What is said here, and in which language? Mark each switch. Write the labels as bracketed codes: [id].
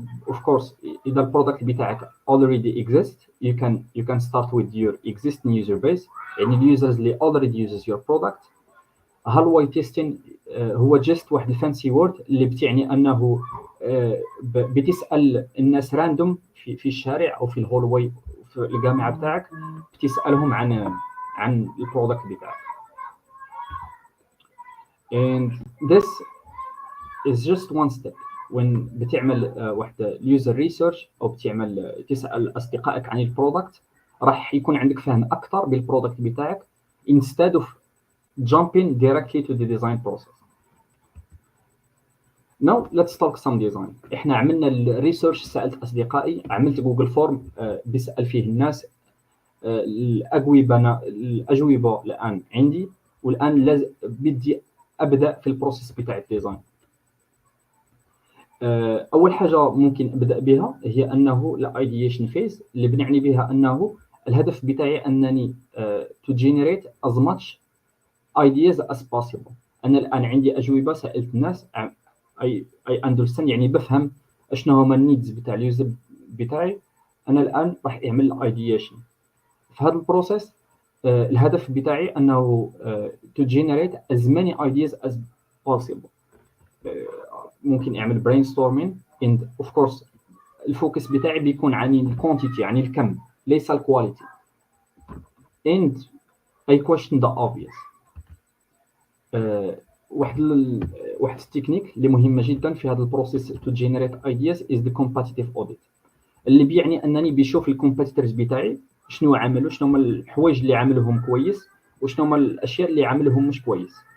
[en] of course [ar] اذا البرودكت بتاعك [en] already exist you can start with your existing user base [ar] يعني اليوزرز اللي [en] already uses your product. [ar] هالواي تيستين هو just واحد الفانسي وورد اللي بتعني انه بتسال الناس راندوم في الشارع او في الهول واي في الجامعه بتاعك بتسالهم عن البرودكت بتاعك. [en] and this is just one step. when [ar] بتعمل واحد user research او بتعمل تسال اصدقائك عن البرودكت راح يكون عندك فهم اكثر بالبرودكت بتاعك [en] instead of jumping directly to the design process. Now let's talk some design. [ar] احنا عملنا الريسيرش سالت اصدقائي عملت جوجل فورم بسال فيه الناس الاجوبه الان عندي والان بدي ابدا في البروسيس بتاع الديزاين. اول حاجه ممكن ابدا بها هي انه الايديشن فيز اللي بنعني بها انه الهدف بتاعي انني [en] to generate as much ideas as possible. [ar] انا الان عندي اجوبه سالت الناس اي اندرستاند يعني بفهم شنو هما النيدز بتاع اليوزر بتاعي. انا الان راح اعمل الايديشن في هذا البروسيس. الهدف بتاعي انه [en] to generate as many ideas as possible. [ar] ممكن اعمل [en] brainstorming and of course [ar] الفوكس بتاعي بيكون عن الكوانتيتي عن الكم ليس الكواليتي. [en] and I question the obvious. [ar] واحد التكنيك اللي مهمه جدا في هذا البروسيس [en] to generate ideas is the competitive audit [ar] اللي بيعني انني بيشوف الكومبيتيتورز بتاعي شنو عملوا شنو هما الحوايج اللي عملوهم كويس وشنو هما الاشياء اللي عملوهم مش كويس.